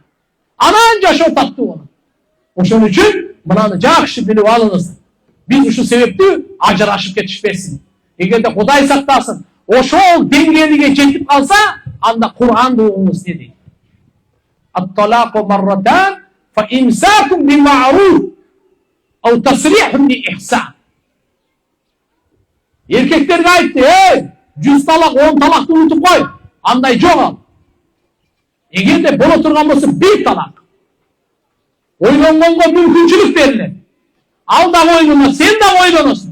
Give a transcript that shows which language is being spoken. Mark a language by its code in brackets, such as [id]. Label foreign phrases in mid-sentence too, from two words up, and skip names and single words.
[ky] Анан жашоо таттуу болот. Ошон үчүн мынаны жакшы билип алыңыз. Биз ушул себептүү ажырашып кетишпесин. Эгерде Кудай сактасын, ошол деңгээлге жетип калса, анда Кур'анды угуңуз не дейт? [ar] الطلاق مرتان فإمساك بمعروف أو تسريح بإحسان. [ky] Эркектерге айтты, 100 талак, 10 талакты унутуп кой. Андай жок ал. Эгерде боло турган болсо 1 талак. Ойлонгонго мүмкүнчүлүк берилет. Ал да ойлоно, сен да ойлоносуң.